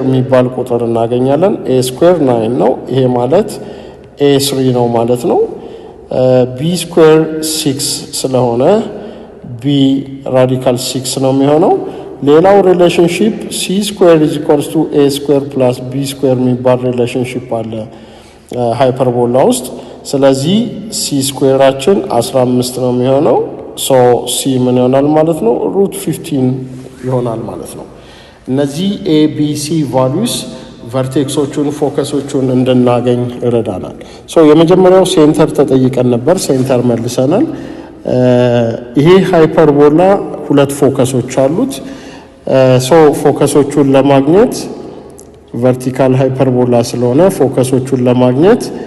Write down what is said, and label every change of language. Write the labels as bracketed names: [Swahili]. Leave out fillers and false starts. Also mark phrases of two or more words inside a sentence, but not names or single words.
[Amharic] የሚባል ቁጥር እናገኛለን [English] a square 9 [Amharic] ነው ይሄ ማለት a3 ነው ማለት ነው [English] b square 6 [Amharic] ስለሆነ b ራዲካል 6 ነው የሚሆነው ሌላው [English] ሪሌሽንሺፕ c square is equals to a square plus b square [Amharic] የሚባል ሪሌሽንሺፕ አለ ሃይፐርቦላ ውስጥ ስለዚህ c ስኩዌራችን 15 ነው የሚሆነው so c ምን ይሆናል ማለት ነው √15 ይሆናል ማለት ነው እነዚህ [English] a b c values [Amharic] ቨርቴክሶቹን ፎከሶቹን እንድናገኝ ይረዳናል so የመጀመሪያው ሴንተር ተጠይቀን ነበር ሴንተር መልሰናል ይሄ ሃይፐርቦላ ሁለት ፎከሶች አሉት so ፎከሶቹን ለማግኘት ቨርቲካል ሃይፐርቦላ ስለሆነ ፎከሶቹን ለማግኘት